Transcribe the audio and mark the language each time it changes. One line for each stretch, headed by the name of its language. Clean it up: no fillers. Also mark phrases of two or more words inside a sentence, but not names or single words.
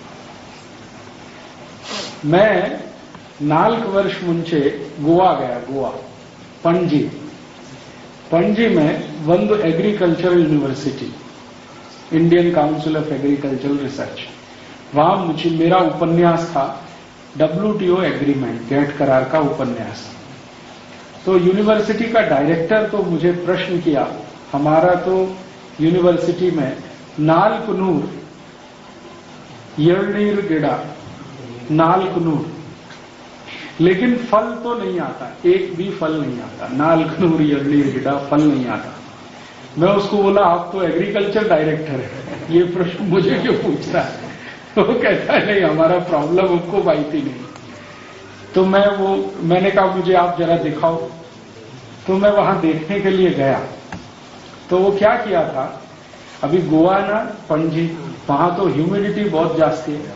Hindi: मैं 4 वर्ष ಮುಂಚೆ गोवा गया, गोवा पणजी में ಒಂದು
English: agricultural university,
Hindi: इंडियन काउंसिल ऑफ एग्रीकल्चरल रिसर्च, वहां मुझे मेरा उपन्यास था WTO एग्रीमेंट, गैट करार का उपन्यास। तो यूनिवर्सिटी का डायरेक्टर तो मुझे प्रश्न किया, हमारा तो यूनिवर्सिटी में
Kannada: 4 ನೂರು ಎಳ್ನೀರು ಗಿಡ,
Hindi: 4 ನೂರು, लेकिन फल तो नहीं आता, एक भी फल नहीं आता।
Kannada: 4 ನೂರು ಎಳ್ನೀರು ಗಿಡ,
Hindi: फल नहीं आता। मैं उसको बोला आप तो
English: agriculture director
Hindi: है, ये प्रश्न मुझे क्यों पूछ रहा है? तो वो कहता है नहीं, हमारा प्रॉब्लम आपको माहिती नहीं। तो मैंने कहा मुझे आप जरा दिखाओ। तो मैं वहां देखने के लिए गया। तो वो क्या किया था, अभी गोवा ना पणजी, वहां तो ह्यूमिडिटी बहुत जास्ती है।